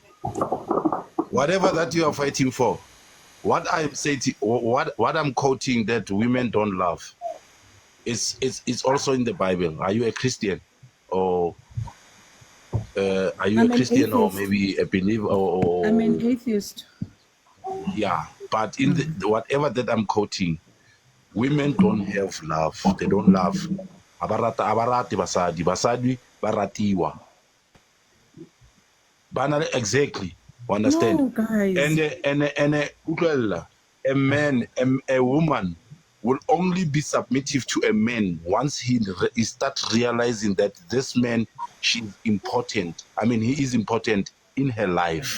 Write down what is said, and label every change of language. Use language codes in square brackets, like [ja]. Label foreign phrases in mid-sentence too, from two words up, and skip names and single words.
[en] Whatever that you are fighting for, what I'm saying, what I'm quoting that women don't love, it's also in the Bible. Are you a Christian, or are you I'm a an Christian, or atheist. maybe a believer, I'm an atheist. yeah? But in the whatever that I'm quoting, women don't have love. They don't love. [st] Abarati basadi, basadi baratiwa. [en] Banale exactly. Understand? No, guys. And a man, a woman will only be submissive to a man once he start realizing that this man, she's important. I mean, he is important in her life